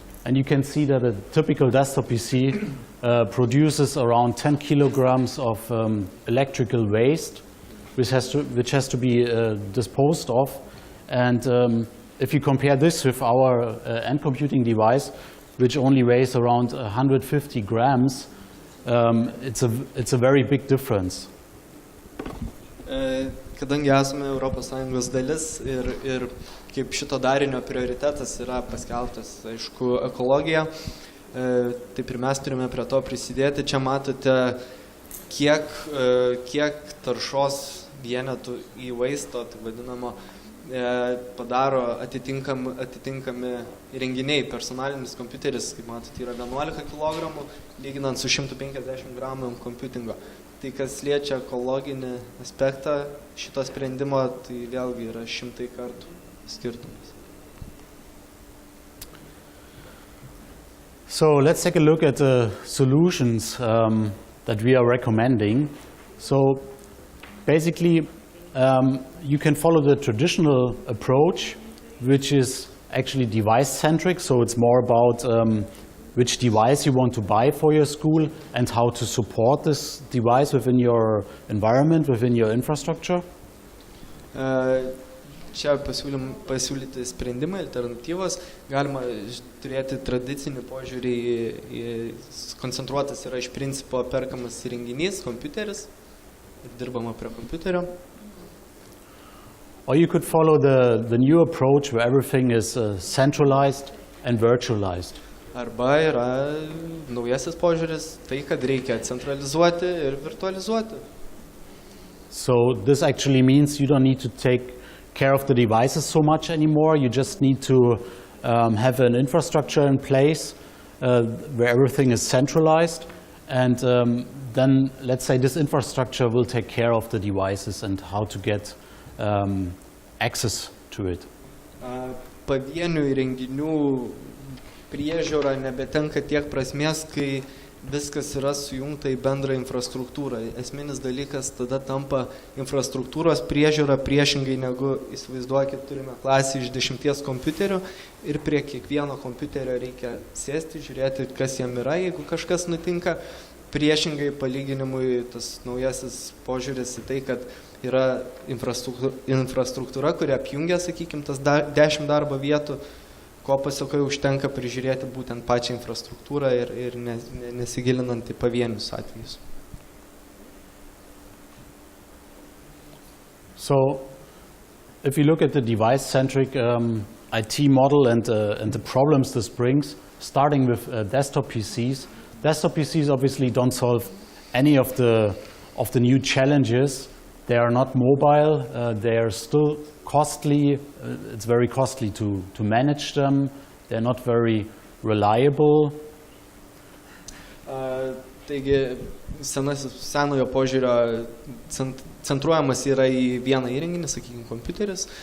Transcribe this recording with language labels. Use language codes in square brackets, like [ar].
[en] And you can see that a typical desktop PC produces around 10 kilograms of electrical waste, which has to be disposed of. And if you compare this with our NComputing device, which only weighs around 150 grams, it's a very big difference. [lt] Kadangi esame ES dalis ir kaip šito darinio prioritetas yra paskelbtas, aišku, ekologija, taip ir mes turime prie to prisidėti. Čia matote, kiek taršos vienetų į vaisto, tai vadinamo, padaro atitinkami įrenginiai. Personalinis kompiuteris, kaip matote, yra 11 kg, lyginant su 150 gramų kompiutingo. Tai kas liečia ekologinį aspektą šito sprendimo, tai vėlgi yra 100 kartų skirtumas. [en] So let's take a look at the solutions that we are recommending. So basically, you can follow the traditional approach, which is actually device-centric. So it's more about which device you want to buy for your school and how to support this device within your environment, within your infrastructure. [lt] Čia pasiūlyti sprendimai, alternatyvos. Galima turėti tradicinį požiūrį, koncentruotas yra iš principo perkamas įrenginys, kompiuteris, ir dirbama prie kompiuterio. [en] Or you could follow the new approach where everything is centralized and virtualized. [lt] Arba yra naujasis požiūris, tai kad reikia centralizuoti ir virtualizuoti. [en] So this actually means you don't need to take care of the devices so much anymore. You just need to have an infrastructure in place where everything is centralized, and then let's say this infrastructure will take care of the devices and how to get access to it. [lt] Pavienių įrenginių priežiūra nebetenka tiek prasmės, kai viskas yra sujungta į bendrą infrastruktūrą. Esminis dalykas tada tampa infrastruktūros priežiūra priešingai negu, įsivaizduokit, turime klasę iš 10 kompiuterių ir prie kiekvieno kompiuterio reikia sėsti, žiūrėti, kas jam yra, jeigu kažkas nutinka. Priešingai palyginimui tas naujasis požiūris į tai, kad yra infrastruktūra, kuri apjungia, sakykime, tas 10 darbo vietų, ko pasakai užtenka prižiūrėti būtent pačią infrastruktūrą ir nesigilinant į pavienius atvejus. [en] So, if you look at the device-centric IT model and the problems this brings, starting with desktop PCs obviously don't solve any of the new challenges. They are not mobile, they are still costly, it's very costly to manage them, they're not very reliable. [lt] Taigi, senojo požiūrio centruojamas yra į vieną įrenginį, sakykime, kompiuteris.